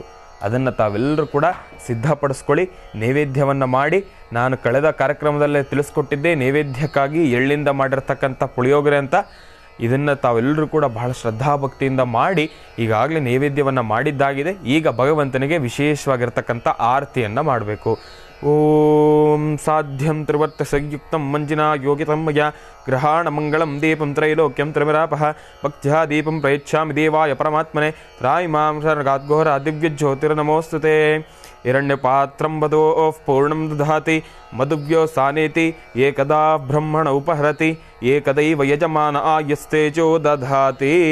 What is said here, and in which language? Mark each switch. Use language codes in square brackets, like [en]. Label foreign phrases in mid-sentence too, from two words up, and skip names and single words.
[kn] ಅದನ್ನು ತಾವೆಲ್ಲರೂ ಕೂಡ ಸಿದ್ಧಪಡಿಸ್ಕೊಳ್ಳಿ, ನೈವೇದ್ಯವನ್ನು ಮಾಡಿ. ನಾನು ಕಳೆದ ಕಾರ್ಯಕ್ರಮದಲ್ಲೇ ತಿಳಿಸ್ಕೊಟ್ಟಿದ್ದೆ ನೈವೇದ್ಯಕ್ಕಾಗಿ ಎಳ್ಳಿಂದ ಮಾಡಿರ್ತಕ್ಕಂಥ ಪುಳಿಯೋಗರೆ ಅಂತ. ಇದನ್ನು ತಾವೆಲ್ಲರೂ ಕೂಡ ಬಹಳ ಶ್ರದ್ಧಾಭಕ್ತಿಯಿಂದ ಮಾಡಿ ಈಗಾಗಲೇ ನೈವೇದ್ಯವನ್ನು ಮಾಡಿದ್ದಾಗಿದೆ. ಈಗ ಭಗವಂತನಿಗೆ ವಿಶೇಷವಾಗಿರ್ತಕ್ಕಂಥ ಆರತಿಯನ್ನು ಮಾಡಬೇಕು. [sa] ಓಂ ಸಾಧ್ಯಂ ತ್ರಿವರ್ತ ಸಂಯುಕ್ತಂ ಮಂಜಿನಾ ಯೋಗಿತಂ ಮಯ ಗ್ರಹಾಣ ಮಂಗಳಂ ದೀಪಂ ತ್ರೈಲೋಕ್ಯಂ ತ್ರಿವಿರಾಪಃ ಭಕ್ತ್ಯಾ ದೀಪಂ ಪ್ರಯಚ್ಛಾಮಿ ದೇವಾಯ ಪರಮಾತ್ಮನೆ ತ್ರಾಯಿಮಾಂ ಶರಣಗಾದ್ಘೋರ ದಿವ್ಯಜ್ಯೋತಿರ್ನಮೋಸ್ತುತೆ ಹಿರಣ್ಯಪಾತ್ರಂ ವದೋಃ ಪೂರ್ಣಂ ದಧಾತಿ ಮಧುವ್ಯೋ ಸಾನೇತಿ ಏಕದಾ ಬ್ರಹ್ಮಣ ಉಪಹರತಿ ಏಕದೈವ ಯಜಮಾನ ಆಯಸ್ತೇಜೋ ದಧಾತಿ.